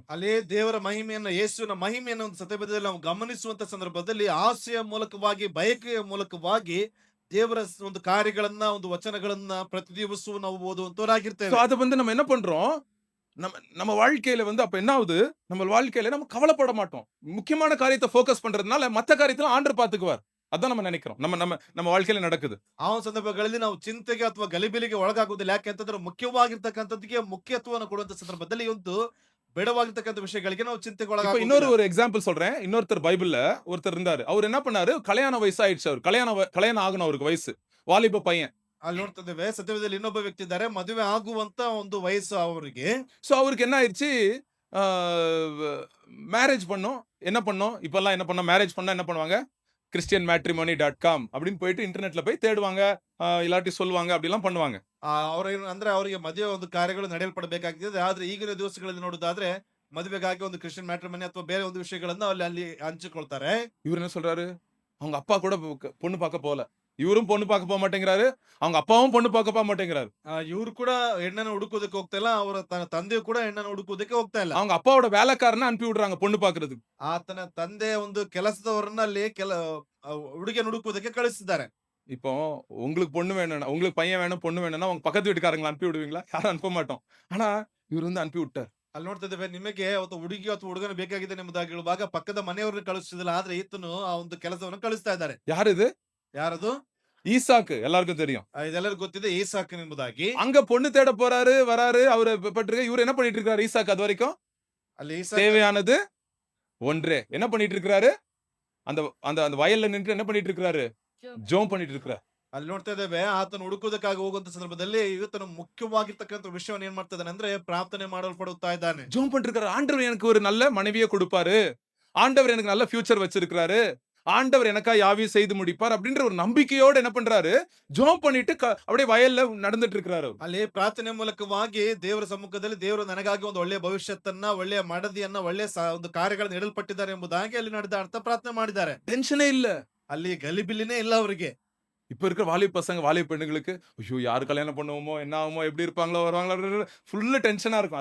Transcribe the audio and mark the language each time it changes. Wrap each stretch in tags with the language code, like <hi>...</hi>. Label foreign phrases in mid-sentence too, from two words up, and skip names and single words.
<kn>ಅಲ್ಲೇ ದೇವರ ಮಹಿಮೆಯನ್ನ, ಯೇಸುವಿನ ಮಹಿಮೆಯನ್ನ ಒಂದು ಸತ್ಯವೇದದಲ್ಲಿ ನಾವು ಗಮನಿಸುವಂತ ಸಂದರ್ಭದಲ್ಲಿ ಆಸೆಯ ಮೂಲಕವಾಗಿ, ಬಯಕೆಯ ಮೂಲಕವಾಗಿ ದೇವರ ಒಂದು ಕಾರ್ಯಗಳನ್ನ, ಒಂದು ವಚನಗಳನ್ನ ಪ್ರತಿ ದಿವಸವೂ ನಾವು ಓದುವಂತವರಾಗಿರ್ತೇವೆ.</kn> <ta>So அதை வந்து நம்ம என்ன பண்றோம், நம்ம வாழ்க்கையில வந்து அப்ப என்ன ஆகுது, நம்ம வாழ்க்கையில நம்ம கவலைப்பட மாட்டோம். முக்கியமான காரியத்தை ஃபோக்கஸ் பண்றதுனால மத்த காரியத்துல ஆண்டவர் பாத்துக்குவார். அதான் நம்ம நினைக்கிறோம். நம்ம வாழ்க்கையில நடக்குது.</ta> <kn>ಆ ಒಂದು ಸಂದರ್ಭಗಳಲ್ಲಿ ನಾವು ಚಿಂತೆಗೆ ಅಥವಾ ಗಲಿಬಿಲಿಗೆ ಒಳಗಾಗುವುದಿಲ್ಲ. ಯಾಕೆಂತಂದ್ರೆ ಮುಖ್ಯವಾಗಿರ್ತಕ್ಕಂಥದ್ದಕ್ಕೆ ಮುಖ್ಯತ್ವವನ್ನು ಕೊಡುವಂತ ಸಂದರ್ಭದಲ್ಲಿ ಒಂದು ಬೇಡವಾಗಿರ್ತಕ್ಕಂಥ ವಿಷಯಗಳಿಗೆ ನಾವು ಚಿಂತೆಗೆ</kn> <ta>இப்ப</ta> <kn>ಒಳಗಾಗುವುದಿಲ್ಲ.</kn> <ta>இன்னொரு ஒரு எக்ஸாம்பிள் சொல்றேன். இன்னொருத்தர் பைபிள்ல ஒருத்தர் இருந்தாரு. அவர் என்ன பண்ணாரு, கல்யாண வயசு ஆயிடுச்சு. அவர் கல்யாணம் ஆகணும். அவருக்கு வயசு, வாலிப பையன்.</ta> <kn>ಅಲ್ಲಿ ನೋಡ್ತಾ ಇದ್ದೇವೆ ಸತ್ಯವೇದದಲ್ಲಿ ಇನ್ನೊಬ್ಬ ವ್ಯಕ್ತಿ ಇದ್ದಾರೆ, ಮದುವೆ ಆಗುವಂತ ಒಂದು ವಯಸ್ಸು ಅವರಿಗೆ.</kn> <ta>ஸோ அவருக்கு என்ன ஆயிடுச்சு, மேரேஜ் பண்ணோம். என்ன பண்ணோம், இப்பெல்லாம் என்ன பண்ணோம், மேரேஜ் பண்ணா என்ன பண்ணுவாங்க, christianmatrimony.com அப்படின்னு போயிட்டு இன்டர்நெட்ல போய் தேடுவாங்க, இல்லாட்டி சொல்லுவாங்க, அப்படிலாம் பண்ணுவாங்க.</ta> <kn>ಅಂದ್ರೆ ಅವರಿಗೆ ಮದುವೆ ಒಂದು ಕಾರ್ಯಗಳು ನಡೆಯಲ್ಪಡಬೇಕಾಗಿದೆ. ಆದ್ರೆ ಈಗಿನ ದಿವಸಗಳಲ್ಲಿ ನೋಡುದಾದ್ರೆ ಮದುವೆಗಾಗಿ ಒಂದು ಕ್ರಿಶ್ಚಿಯನ್ ಮ್ಯಾಟ್ರಿಮನಿ ಅಥವಾ ಬೇರೆ ಒಂದು ವಿಷಯಗಳನ್ನ ಅಲ್ಲಿ ಹಂಚಿಕೊಳ್ತಾರೆ.</kn> <ta>இவர் என்ன சொல்றாரு, அவங்க அப்பா கூட பொண்ணு பார்க்க போல, இவரும் பொண்ணு பார்க்க போக மாட்டேங்கிறாரு, அவங்க அப்பாவும் பொண்ணு பார்க்க போக மாட்டேங்கிறாரு.</ta> <kn>ಇವ್ರು ಕೂಡ ಹೆಣ್ಣನ್ನು ಹುಡುಕೋದಕ್ಕೆ ಹೋಗ್ತಾ ಇಲ್ಲ, ಅವರ ತಂದೆ ಕೂಡ ಹೆಣ್ಣನ್ನು ಹುಡುಕೋದಕ್ಕೆ ಹೋಗ್ತಾ ಇಲ್ಲ.</kn> <ta>அவங்க அப்பாவோட வேலைக்காரனை அனுப்பி விடுறாங்க பொண்ணு பார்க்கிறதுக்கு.</ta> <kn>ಆತನ ತಂದೆ ಒಂದು ಕೆಲಸದವರನ್ನ ಅಲ್ಲಿ ಹುಡುಗಿಯನ್ನು ಹುಡುಕೋದಕ್ಕೆ ಕಳಿಸಿದ್ದಾರೆ.</kn> <ta>இப்போ உங்களுக்கு பொண்ணு வேணும்னா, உங்களுக்கு பையன் வேணும் பொண்ணு வேணும்னா உங்க பக்கத்து வீட்டுக்காரங்களை அனுப்பி விடுவீங்களா? யாரும் அனுப்ப மாட்டோம். ஆனா இவர் வந்து அனுப்பி விட்டார்.</ta> <kn>ಅಲ್ಲಿ ನೋಡ್ತಾ ಇದ್ದೇವೆ, ನಿಮಗೆ ಅವತ್ತು ಹುಡುಗಿ ಅಥವಾ ಹುಡುಗನ ಬೇಕಾಗಿದೆ ಎಂಬುದಾಗಿ ಹೇಳುವಾಗ ಪಕ್ಕದ ಮನೆಯವ್ರನ್ನ ಕಳಿಸಿದಿಲ್ಲ, ಆದ್ರೆ ಈತನು ಆ ಒಂದು ಕೆಲಸವನ್ನು ಕಳಿಸ್ತಾ ಇದ್ದಾರೆ.</kn> <ta>யாரு இது?</ta> <kn>ಯಾರದು?</kn> <ta>ஈசாக்கு, எல்லாருக்கும் தெரியும்.</ta> <kn>ಇದೆಲ್ಲರಿಗೂ ಗೊತ್ತಿದೆ, ಈಸಾಕನ್ ಎಂಬುದಾಗಿ.</kn> <ta>அங்க பொண்ணு தேட போறாரு, வராரு, அவரு பட்டிருக்க. இவர் என்ன பண்ணிட்டு இருக்காரு ஈசாக்கு அது வரைக்கும்?</ta> <kn>ಅಲ್ಲಿ ಈಸಾಕ</kn> <ta>தேவையானது ஒன்றே. என்ன பண்ணிட்டு இருக்காரு, அந்த அந்த அந்த வயல்ல நின்று என்ன பண்ணிட்டு இருக்காரு, ஜோம் பண்ணிட்டு இருக்காரு.</ta> <kn>ಅಲ್ಲಿ ನೋಡ್ತಾ ಇದ್ದೇವೆ, ಆತನು ಹುಡುಕೋದಕ್ಕಾಗಿ ಹೋಗುವಂತ ಸಂದರ್ಭದಲ್ಲಿ ಇವತ್ತನು ಮುಖ್ಯವಾಗಿರ್ತಕ್ಕಂಥ ವಿಷಯವನ್ನು ಏನ್ ಮಾಡ್ತಾ ಇದ್ದಾನೆ ಅಂದ್ರೆ ಪ್ರಾರ್ಥನೆ ಮಾಡಲ್ಪಡುತ್ತಾ ಇದ್ದಾನೆ.</kn> <ta>ஜோம் பண்ணிட்டு இருக்காரு. ஆண்டவர் எனக்கு ஒரு நல்ல மனைவியை கொடுப்பாரு, ஆண்டவர் எனக்கு நல்ல ஃபியூச்சர் வச்சிருக்காரு, ஆண்டவர் எனக்கா யாவையும் செய்து முடிப்பார் அப்படின்ற ஒரு நம்பிக்கையோட என்ன பண்றாரு, ஜோம் பண்ணிட்டு அப்படியே வயல்ல நடந்துட்டு இருக்காரு.</ta> <kn>ಅಲ್ಲಿ ಪ್ರಾರ್ಥನೆ ಮೂಲಕವಾಗಿ ದೇವರ ಸಮ್ಮುಖದಲ್ಲಿ ದೇವರು ನನಗಾಗಿ ಒಂದು ಒಳ್ಳೆಯ ಭವಿಷ್ಯತ್ತನ್ನ, ಒಳ್ಳೆಯ ಮಡದಿಯನ್ನ, ಒಳ್ಳೆಯ ಒಂದು ಕಾರ್ಯಗಳನ್ನು ನೀಡಲ್ಪಟ್ಟಿದ್ದಾರೆ ಎಂಬುದಾಗಿ ಅಲ್ಲಿ ನಡೆದಾಡ್ತಾ ಪ್ರಾರ್ಥನೆ ಮಾಡಿದ್ದಾರೆ.</kn> <ta>டென்ஷனே இல்ல.</ta> <kn>ಅಲ್ಲಿ ಗಲಿಬಿಲಿನೇ ಇಲ್ಲ ಅವರಿಗೆ.</kn> <ta>இப்ப இருக்கிற வாலிப பசங்க வாலிப பெண்ணுங்களுக்கு ஐயோ யாரு கல்யாணம் பண்ணுவோமோ, என்ன ஆகுமோ, எப்படி இருப்பாங்களோ, வருவாங்களோ, ஃபுல்லு டென்ஷனா இருக்கும்.</ta>